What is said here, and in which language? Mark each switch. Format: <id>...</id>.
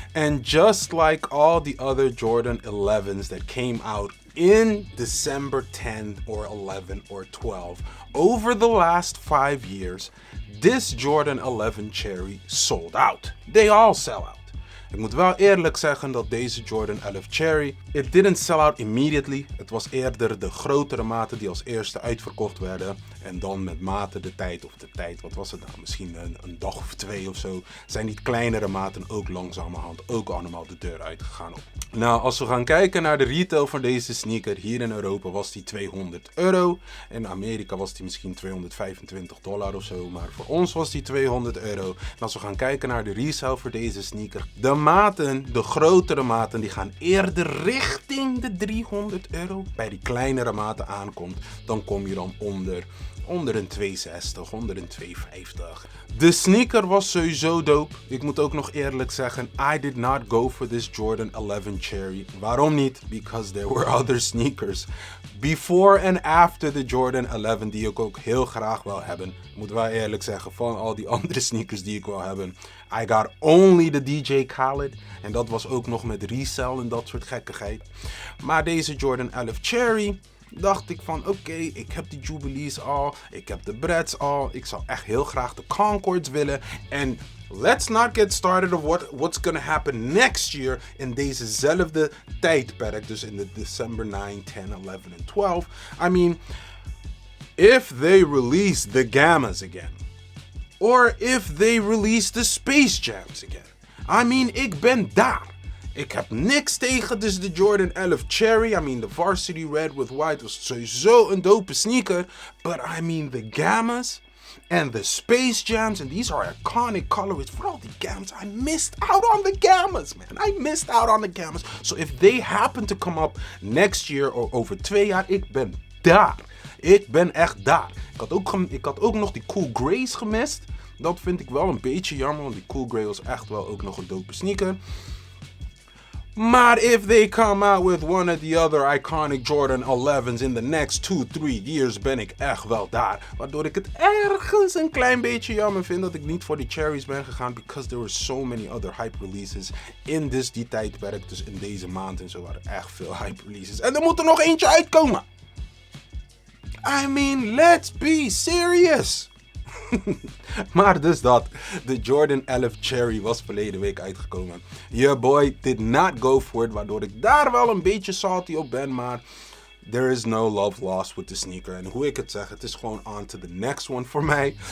<en>And just like all the other Jordan 11s that came out in December 10th or 11 or 12, over the last 5 years, this Jordan 11 Cherry sold out. They all sell out.</en> <nl>Ik moet wel eerlijk zeggen dat deze Jordan 11 Cherry,</nl> <en>it didn't sell out immediately.</en> <nl>Het was eerder de grotere maten die als eerste uitverkocht werden. En dan met mate de tijd, wat was het nou? Misschien een dag of 2 of zo, zijn die kleinere maten ook langzamerhand ook allemaal de deur uitgegaan. Nou, als we gaan kijken naar de retail van deze sneaker, hier in Europa was die €200. In Amerika was die misschien $225 of zo, maar voor ons was die €200. En als we gaan kijken naar de resale voor deze sneaker, de maten, de grotere maten, die gaan eerder richting de €300. Bij die kleinere maten aankomt, dan kom je dan onder een 260, onder een 250. De sneaker was sowieso dope. Ik moet ook nog eerlijk zeggen,</nl> <en>I did not go for this Jordan 11 Cherry.</en> <nl>Waarom niet?</nl> <en>Because there were other sneakers before and after the Jordan 11</en> <nl>die ik ook heel graag wil hebben. Ik moet wel eerlijk zeggen, van al die andere sneakers die ik wil hebben,</nl> <en>I got only the DJ Khaled.</en> <nl>En dat was ook nog met resale en dat soort gekkigheid. Maar deze Jordan 11 Cherry, dacht ik van oké, ik heb die Jubilees al, ik heb de Breads al, ik zou echt heel graag de Concords willen. En</nl> <en>let's not get started of what's gonna happen next year</en> <nl>in dezezelfde tijdperk, dus in de</nl> <en>December 9, 10, 11 en 12. I mean, if they release the Gammas again, or if they release the Space Jams again, I mean,</en> <nl>ik ben daar. Ik heb niks tegen dus de Jordan 11 Cherry.</nl> <en>I mean, the Varsity Red with White was</en> <nl>sowieso een dope sneaker.</nl> <en>But I mean, the Gammas and the Space Jams, and these are iconic colorways.</en> <nl>Vooral die</nl> <en>Gammas, I missed out on the Gammas, man. I missed out on the Gammas. So if they happen to come up next year or</en> <nl>over 2 jaar, ik ben daar. Ik ben echt daar. Ik had ook nog die Cool Grays gemist. Dat vind ik wel een beetje jammer, want die Cool Gray was echt wel ook nog een dope sneaker. Maar</nl> <en>if they come out with one of the other iconic Jordan 11's in the next 2-3 years,</en> <nl>ben ik echt wel daar. Waardoor ik het ergens een klein beetje jammer vind dat ik niet voor die cherries ben gegaan.</nl> <en>Because there were so many other hype releases</en> <nl>in die tijdperk. Dus in deze maand en zo waren echt veel hype releases. En er moet er nog eentje uitkomen.</nl> <en>I mean, let's be serious.</en> <nl>Maar dus dat. De Jordan 11 Cherry was verleden week uitgekomen.</nl> <en>Your boy did not go for it.</en> <nl>Waardoor ik daar wel een beetje salty op ben. Maar</nl> <en>there is no love lost with the sneaker.</en> <nl>En hoe ik het zeg, het is gewoon</nl> <en>on to the next one</en> <nl>voor mij.</nl>